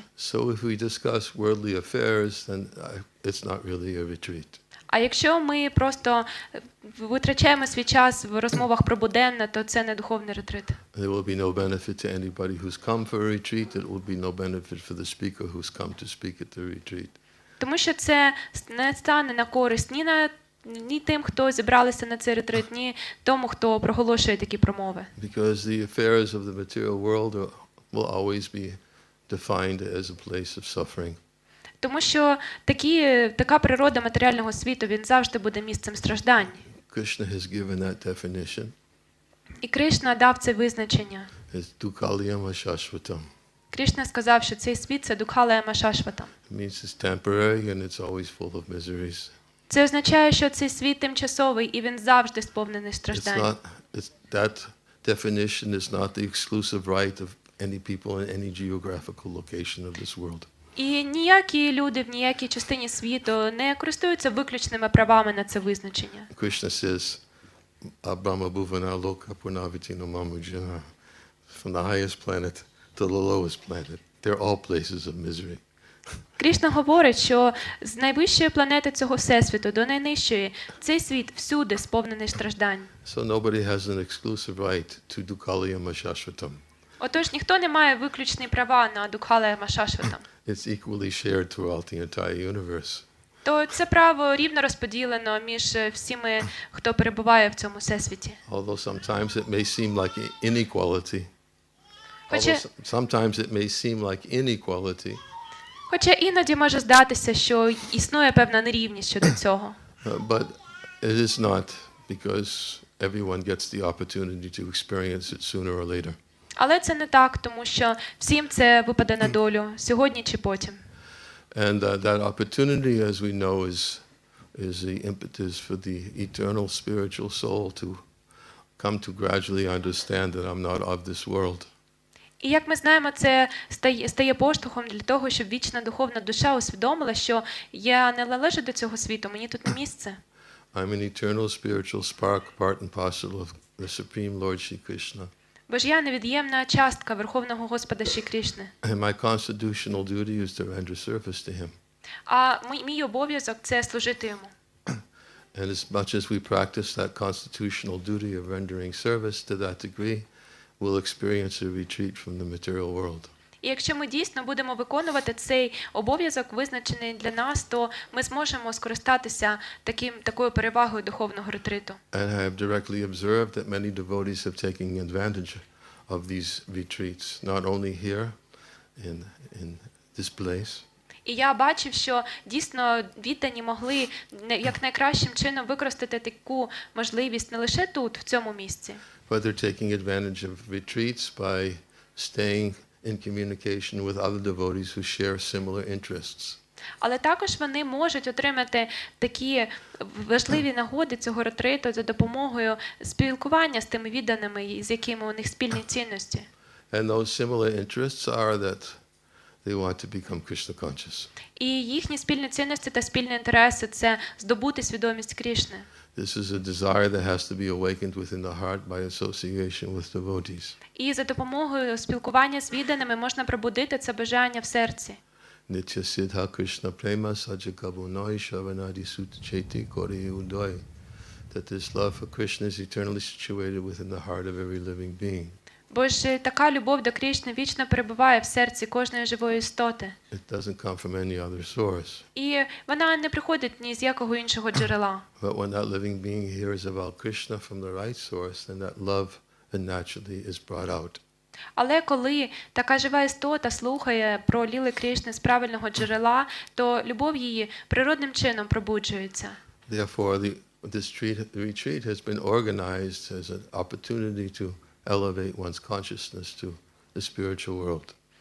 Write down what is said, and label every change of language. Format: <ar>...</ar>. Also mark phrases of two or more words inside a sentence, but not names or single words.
<en>So if we discuss worldly affairs, then it's not really a retreat.</en> <uk>А якщо ми просто витрачаємо свій час в розмовах про буденне, то це не духовний ретрит.</uk> <en>There will be no benefit to anybody who's come for a retreat. It will be no benefit for the speaker who's come to speak at the retreat.</en> <uk>Тому що це не стане на користь ні тим, хто зібралися на цей ретрит, ні тому, хто проголошує такі промови.</uk> <en>Because the affairs of the material world will always be defined as a place of suffering.</en> <uk>Тому що така природа матеріального світу, він завжди буде місцем страждань.</uk> <en>Krishna has given that definition.</en> <uk>І Кришна дав це визначення.</uk> <en>It's</en> <sa>दुःखालयम् अशाश्वतम्.</sa> <uk>Кришна сказав, що цей світ – це</uk> <sa>दुःखालयम् अशाश्वतम्.</sa> <en>It means it's temporary and it's always full of miseries.</en> <uk>Це означає, що цей світ тимчасовий і він завжди сповнений страждань.</uk> <en>That definition is not the exclusive right of any people in any geographical location of this world.</en> <uk>І ніякі люди в ніякій частині світу не користуються виключними правами на це визначення.</uk> <sa>Krishna says, ब्रह्म भुवन लोका पुनरावर्तिनो मामर्जुन.</sa> <en>From the highest planet to the lowest planet. They're all places of misery.</en> <uk>Кришна говорить, що з найвищої планети цього всесвіту до найнижчої цей світ всюди сповнений страждань.</uk> <en>So nobody has an exclusive right to</en> <sa>दुःखालयम् अशाश्वतम्.</sa> <uk>Отож, ніхто не має виключні права на</uk> <sa>दुःखालयम् अशाश्वतम्.</sa> <en>It's equally shared throughout the entire universe.</en> <uk>То це право рівно розподілено між всіми, хто перебуває в цьому всесвіті.</uk> <en>Although sometimes it may seem like inequality.</en> <uk>Хоча іноді може здатися, що існує певна нерівність щодо цього.</uk> <en>But it is not, because everyone gets the opportunity to experience it sooner or later.</en> <uk>Але це не так, тому що всім це випаде на долю, сьогодні чи потім.</uk> <en>And that opportunity, as we know, is the impetus for the eternal spiritual soul to come to gradually understand that I'm not of this world.</en> <uk>І як ми знаємо, це стає поштовхом для того, щоб вічна духовна душа усвідомила, що я не належу до цього світу, мені тут не місце.</uk> <en>I'm an eternal spiritual spark, part and parcel of the Supreme Lord Shri Krishna.</en> <uk>Бо ж я невід'ємна частка Верховного Господа Шрі Кришни.</uk> <en>And my constitutional duty is to render service to him.</en> <uk>А мій обов'язок – це служити йому.</uk> <en>And as much as we practice that constitutional duty of rendering service to that degree, we'll experience a retreat from the material world.</en> <uk>І якщо ми дійсно будемо виконувати цей обов'язок, визначений для нас, то ми зможемо скористатися такою перевагою духовного ретриту.</uk> <en>And I have directly observed that many devotees have taken advantage of these retreats, not only here in this place.</en> <uk>І я бачив, що дійсно віддані могли як найкращим чином використати таку можливість не лише тут, в цьому місці.</uk> <en>But they're taking advantage of retreats by staying in communication with other devotees who share similar interests.</en> <uk>Але також вони можуть отримати такі важливі нагоди цього ретриту за допомогою спілкування з тими відданими, з якими у них спільні цінності.</uk> <en>And those similar interests are that they want to become Krishna conscious.</en> <uk>І їхні спільні цінності та спільні інтереси – це здобути свідомість Крішни.</uk> <en>This is a desire that has to be awakened within the heart by association with devotees.</en> <uk>І за допомогою спілкування з відданими можна пробудити це бажання в серці.</uk> <bn>নিত্য সিদ্ধ কৃষ্ণ প্রেম সাধ্যকভুনয় শ্রবণাদি শুদ্ধচিত্তে করি উদয়.</bn> <en>That this love for Krishna is eternally situated within the heart of every living being.</en> <uk>Бо ж така любов до Крішни вічно перебуває в серці кожної живої істоти.</uk> <en>It doesn't come from any other source.</en> <uk>І вона не приходить ні з якого іншого джерела.</uk> <en>But when that living being hears about Krishna from the right source, then that love naturally is brought out.</en> <uk>Але коли така жива істота слухає про ліли Крішни з правильного джерела, то любов її природним чином пробуджується.</uk> <en>Therefore, this retreat has been organized as an opportunity to elevate one's consciousness to the spiritual world.</en>